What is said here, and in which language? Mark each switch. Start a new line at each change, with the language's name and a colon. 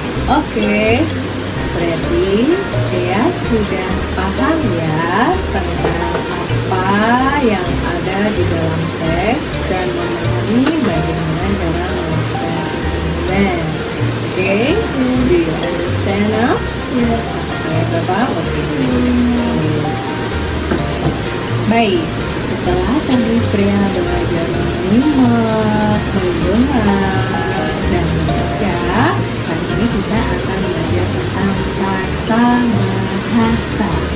Indonesian: Oke, berarti saya sudah paham ya tentang apa yang ada di dalam teks dan memahami bagaimana cara melakukan pendinginan.
English: Oke, do you understand now?
Indonesian: Ya. Oke, Bapak, oke. Baik, setelah tadi pria belajar menyimak, mendengar, dan membaca, kali ini kita akan belajar tentang tata bahasa.